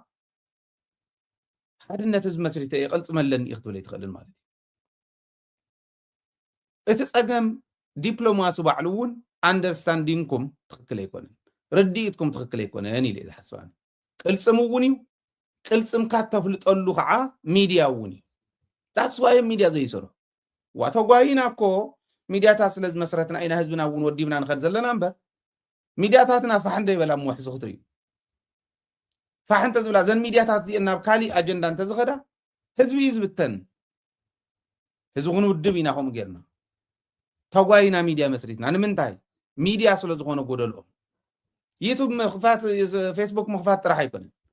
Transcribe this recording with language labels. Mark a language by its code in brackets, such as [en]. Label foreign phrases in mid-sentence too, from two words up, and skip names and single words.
[ti] ሓድነት ህዝቢ መስሪተ ይቕልጽመለን ይኽትብል ይትኽእልን ማለት እዩ እቲ ፀገም ዲፕሎማሲ ባዕሉ እውን ኣንደርስታንዲንግኩም ትኽክል ኣይኮነን ርዲኢትኩም ትኽክል ኣይኮነን ኢለ ዝሓስባኒ ቅልጽም እውን እዩ ቅልጽምካ ተፍልጠሉ ከዓ ሚድያ እውን እዩ [en] that's why media [ti] ዘይሰሩ ዋተጓይናኮ ሚድያታት ስለዝ መስረትና ኢና ህዝብና እውን ወዲብና ንኸድ ዘለና እምበር ሚድያታትና ፋሕንደ ይበላ ምውሕዝ ክትሪ ፋሕንተ ዝብላ ዘን ሚድያታት ዚአና ካሊ ኣጀንዳ እንተ ዝኸዳ ህዝቢ ይዝብተን ህዝቡን ውድብ ኢና ኸም ጌርና ተጓይና ሚድያ መስሪትና ንምንታይ ሚድያ ስለ ዝኾነ ጎደሎ ዩቱብ መኽፋት ፌስቡክ መኽፋት ጥራሕ ኣይኮነን